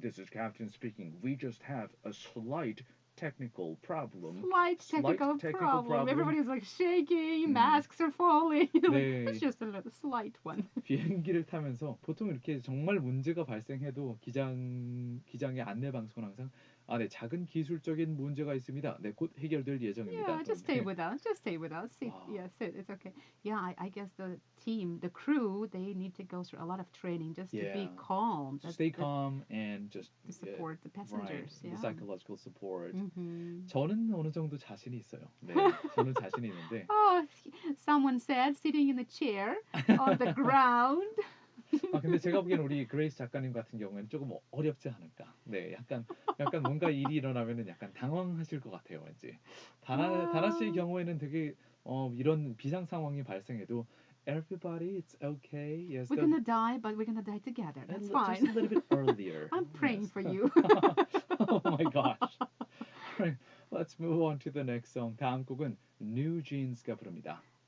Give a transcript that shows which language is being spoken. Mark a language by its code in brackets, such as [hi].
[en] This is Captain speaking. We just have a slight technical problem. Slight technical problem. Everybody's like shaking. Masks are falling. [ko] 네. [en] It's just a little slight one. [ko] 비행기를 타면서 보통 이렇게 정말 문제가 발생해도 기장의 안내 방송은 항상 네, 작은 기술적인 문제가 있습니다. 네, 곧 해결될 예정입니다. [en] Yeah, just stay with us. Just stay with us. Sit. Yeah, sit. It's okay. Yeah, I guess the team, the crew, they need to go through a lot of training just to be calm. Stay calm and just to support the passengers. Right, the psychological support. Mm-hmm. [ko] 저는 어느 정도 자신이 있어요. 네, 저는 자신이 있는데. [en] Oh, someone said sitting in a chair on the ground. [ko] 근데 제가 보기엔 우리 그레이스 작가님 같은 경우에는 조금 어렵지 않을까. 네, 약간 뭔가 일이 일어나면은 약간 당황하실 것 같아요, 왠지. 다나 씨의 경우에는 되게 이런 비상 상황이 발생해도 [en] everybody, it's okay. Yes, we're gonna die, but we're gonna die together. That's fine. Just a little bit earlier. I'm praying for you. Oh my gosh. Right, let's move on to the next song. [ko] 다음 곡은 New Jeans가 부릅니다.